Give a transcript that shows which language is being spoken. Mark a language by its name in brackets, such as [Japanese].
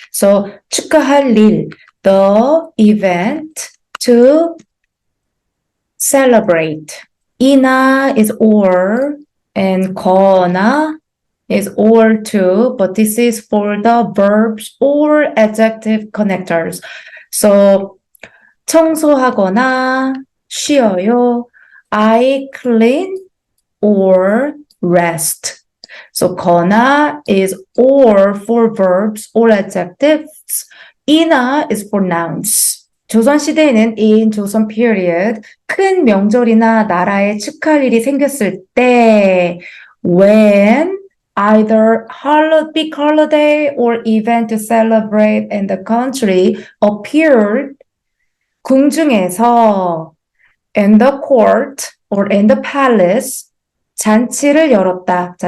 [English] So 축하할 일, the event to celebrate. 이나 is or and 거나 is or too, but this is for the verbs or adjective connectors. [Korean] So 청소하거나 쉬어요. [English] I clean or rest. So 거나 is or for verbs or adjectives. 이나 is for nouns. 조선시대에는 in 조선 period [Korean] 큰 명절이나 나라에 축하할 일이 생겼을 때 [English] when either big holiday or event to celebrate in the country appeared 궁중에서 in the court or in the palace [Korean] 잔치를 열었다.